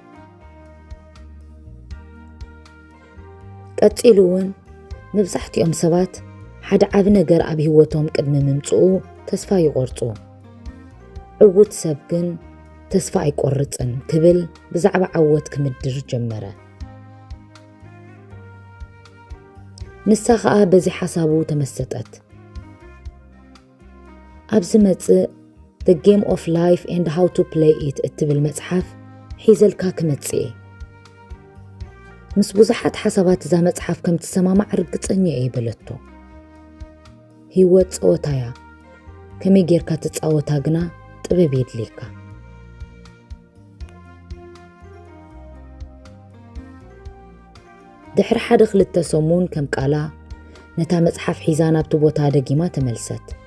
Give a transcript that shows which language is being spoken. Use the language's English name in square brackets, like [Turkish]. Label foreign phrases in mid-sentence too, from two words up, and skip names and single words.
[Tigrinya] ቀፂሉ እውን መብዛሕትኦም ሰባት ሓደ ዓብ ነገር ኣብ ህይወቶም ቅድሚ ምምጽኡ ተስፋ ይቆርጹ፣ ዕውት ሰብ ግን ተስፋ ኣይቆርጽን ክብል ብዛዕባ ዓወት ክምድር ጀመረ። ንሳ ኸኣ በዚ ሓሳቡ ተመሰጠት። ኣብዚ መጽእ The Game of Life and How to Play It እትብል መጽሓፍ ሒዘልካ ክመጽእ ምስ ብዙሓት ሓሳባት እዛ መጽሓፍ ከም ትሰማማዕ ርግጸኛ እየ በለቶ። ህይወት ጸወታያ ከመይ ጌርካ ትጻወታ ግና ጥበብ የድልየካ። ድሕሪ ሓደ ክልተ ሰሙን ከም ቃላ ነታ መጽሓፍ ሒዛ ናብቲ ቦታ ደጊማ ተመልሰት።